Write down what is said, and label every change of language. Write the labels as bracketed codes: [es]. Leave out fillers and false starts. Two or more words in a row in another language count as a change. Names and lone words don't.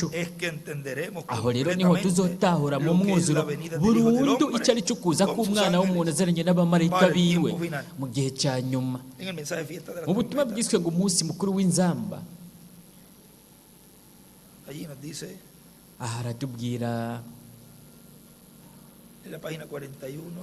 [rn] Aho rero niho tuzotahura mu mwuzuro burundu icyo ari cyo kuza k'umwana w'umuntu azaranye n'abamarayika biwe mu gihe cya nyuma. Mu butumwa bwiswe ngo umunsi mukuru w'inzamba, aha aratubwira [es] En la página 41.